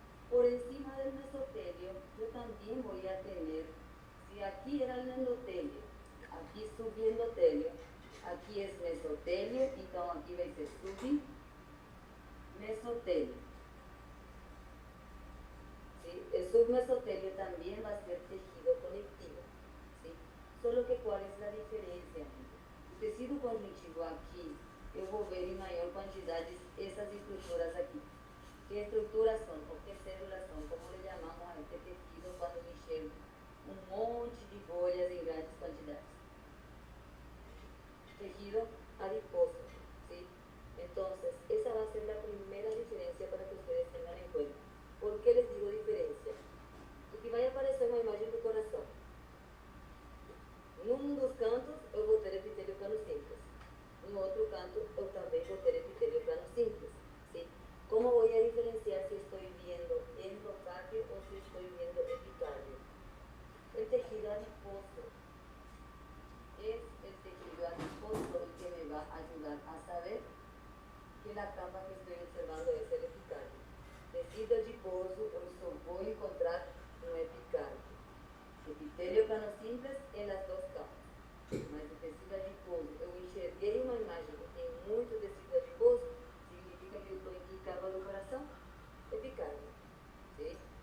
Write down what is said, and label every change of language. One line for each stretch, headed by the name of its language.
Spanish: Por encima del mesotelio, yo también voy a tener, si aquí era el endotelio, aquí subendotelio, aquí es mesotelio, entonces aquí va a ser submesotelio. ¿Sí? El submesotelio también va a ser tejido conectivo, ¿sí? Solo que ¿cuál es la diferencia? El tejido conjuntivo aquí,
Portuguese: eu vou ver em maior quantidade essas estruturas aqui.
Spanish: ¿Qué estructuras son o qué células son? ¿Cómo le llamamos a este tejido cuando me enxergo un monte de bolhas en grandes cantidades? Tejido adiposo, ¿sí? Entonces, esa va a ser la primera diferencia para que ustedes tengan en cuenta. ¿Por qué les digo diferencia?
Portuguese: Porque vai aparecer uma imagem do coração. Num dos cantos, eu vou ter epitélio plano simples. No outro canto, eu também vou ter epitélio plano simples,
Spanish: ¿sí? ¿Cómo voy a diferenciar si estoy viendo endocardio o si estoy viendo epicardio? El tejido adiposo es el tejido adiposo el que me va a ayudar a saber que la capa que estoy observando es el epicardio.
Portuguese: Tejido adiposo, eu só vou encontrar no epicardio.
Spanish: Epitelio plano simples en las dos capas.
Portuguese: Mas o tecido adiposo, eu enxerguei uma imagem que tem muito tecido adiposo, significa que eu estou em que capa do coração? Epicardio.
Spanish: ¿Sí?